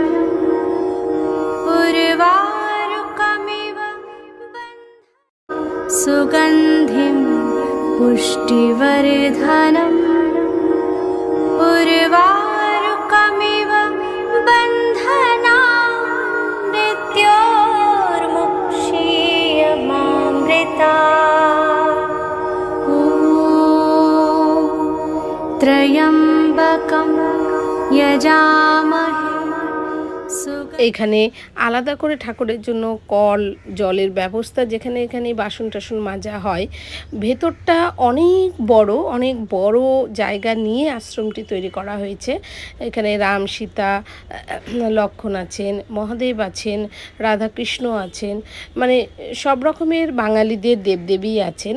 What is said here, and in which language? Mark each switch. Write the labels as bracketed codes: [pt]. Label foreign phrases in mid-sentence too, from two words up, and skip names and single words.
[sa] उर्वारुकमिव सुगन्धिं पुष्टिवर्धनम् उर्वारुकमिव बन्धनात् मृत्योर्मुक्षीयमामृतात्। त्रयम्बकं यजामहे। [bn] এইখানে আলাদা করে ঠাকুরের জন্য কল জলের ব্যবস্থা, যেখানে এখানে বাসন টাসন মাজা হয়। ভেতরটা অনেক বড় জায়গা নিয়ে আশ্রমটি তৈরি করা হয়েছে। এখানে রাম সীতা লক্ষ্মণ আছেন, মহাদেব আছেন, রাধাকৃষ্ণ আছেন, মানে সব রকমের বাঙালিদের দেবদেবী আছেন।